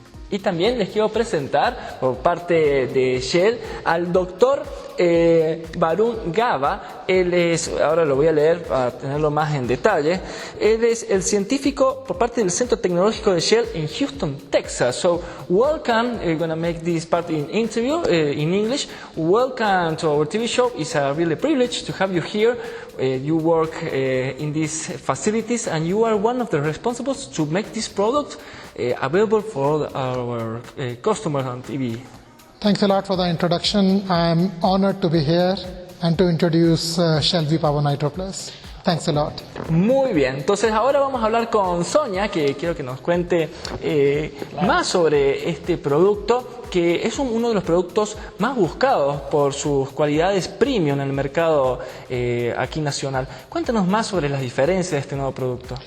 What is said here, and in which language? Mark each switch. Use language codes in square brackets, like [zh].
[es] Y también les quiero presentar por parte de Shell al doctor Varun Gava. Él es, ahora lo voy a leer para tenerlo más en detalle, él es el científico por parte del Centro Tecnológico de Shell en Houston, Texas. [en] So welcome, we're going to make this part in interview in English. Welcome to our TV show. It's a really privilege to have you here. You work in these facilities and you are one of the responsibles to make this product available for our customers on TV. Thanks a lot for the introduction. I'm honored to be here and to introduce Shell V-Power Nitro Plus. Thanks a lot. [es] Muy bien, entonces ahora vamos a hablar con Sonia, que quiero que nos cuente más sobre este producto, que es uno de los productos más buscados por sus cualidades premium en el mercado aquí nacional. Cuéntanos más sobre las diferencias de este nuevo producto.